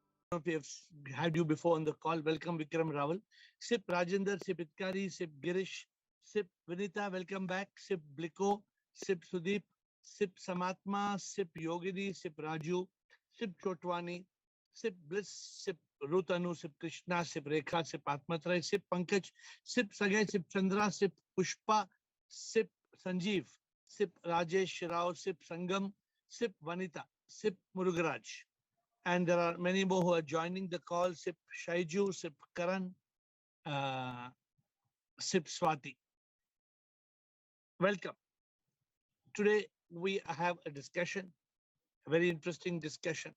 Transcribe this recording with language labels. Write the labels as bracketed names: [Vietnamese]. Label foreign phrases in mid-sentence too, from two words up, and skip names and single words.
[English] if we have had you before on the call. Welcome, Vikram Rawal. Sip Rajendra, Sip Itkari, Sip Girish, Sip Vinita, welcome back. Sip Bliko, Sip Sudeep, Sip Samatma, Sip Yogini, Sip Raju, Sip Chotwani, Sip Bliss, Sip Rutanu, Sip Krishna, Sip Rekha, Sip Atmatrai, Sip Pankaj, Sip Sagay, Sip Chandra, Sip Pushpa, Sip Sanjeev, Sip Rajesh Rao, Sip Sangam, Sip Vanita, Sip Murugaraj. And there are many more who are joining the call. Sip Shaiju, Sip Karan, Sip Swati. Welcome. Today we have a discussion, a very interesting discussion.